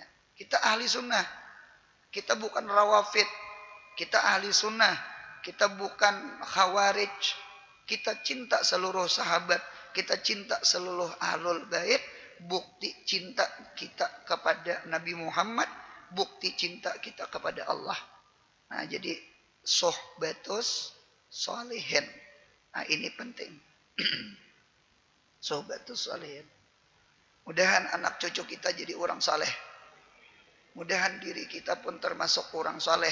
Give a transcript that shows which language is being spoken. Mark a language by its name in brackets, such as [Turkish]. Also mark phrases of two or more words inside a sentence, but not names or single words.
[Indonesian] Kita ahli sunnah. Kita bukan rawafid. Kita ahli sunnah. Kita bukan khawarij. Kita cinta seluruh sahabat. Kita cinta seluruh ahlul bait. Bukti cinta kita kepada Nabi Muhammad. Bukti cinta kita kepada Allah. Nah jadi [Arabic] صحبة الصالحين. [Indonesian] Nah ini penting. [Arabic] صحبة الصالحين. [Indonesian] Mudahan anak cucu kita jadi orang saleh. Mudahan diri kita pun termasuk orang saleh.